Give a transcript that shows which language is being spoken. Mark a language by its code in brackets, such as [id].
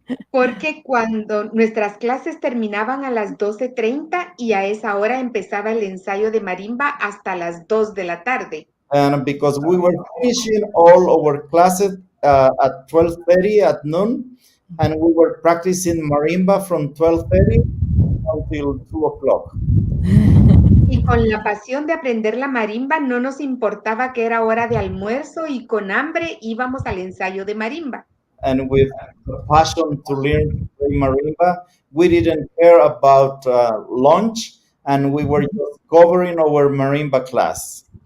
[es] Porque cuando nuestras clases terminaban a las 12:30 y a esa hora empezaba el ensayo de marimba hasta las 2 de la tarde. [en] And because we were finishing all our classes at 12:30 at noon, and we were practicing marimba from 12:30 until 2 o'clock. [es] Y con la pasión de aprender la marimba no nos importaba que era hora de almuerzo y con hambre íbamos al ensayo de marimba. [en] And with the passion to learn to play marimba, we didn't care about lunch, and we were just covering our marimba class.